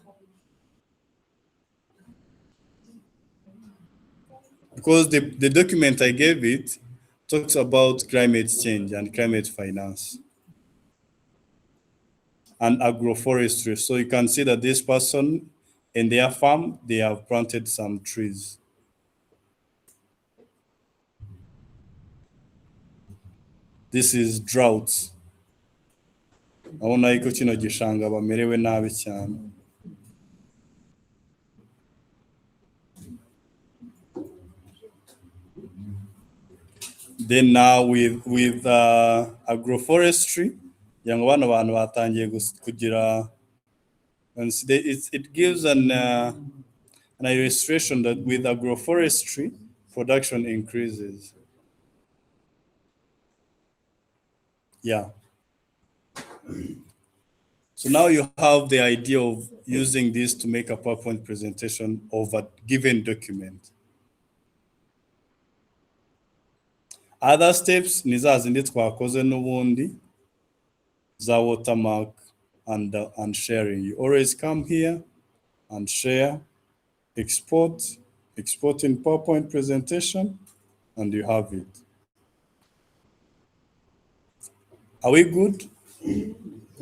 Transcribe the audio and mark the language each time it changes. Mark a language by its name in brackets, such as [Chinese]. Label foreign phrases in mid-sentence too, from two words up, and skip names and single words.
[English] Because the document I gave it talks about climate change and climate finance and agroforestry. So you can see that this person in their farm, they have planted some trees. This is droughts. [Kinyarwanda] Abona yuko kino gishanga bamerewe nabi cyane. [English] Then now with agroforestry, young one [Kinyarwanda] abantu batangiye kugira, [English] and it gives an illustration that with agroforestry, production increases. Yeah. So now you have the idea of using this to make a PowerPoint presentation of a given document. Other steps [Kinyarwanda] ni za zindi twakoze n'ubundi za [English] watermark and sharing. You always come here and share, export in PowerPoint presentation, and you have it. Are we good? Yeah.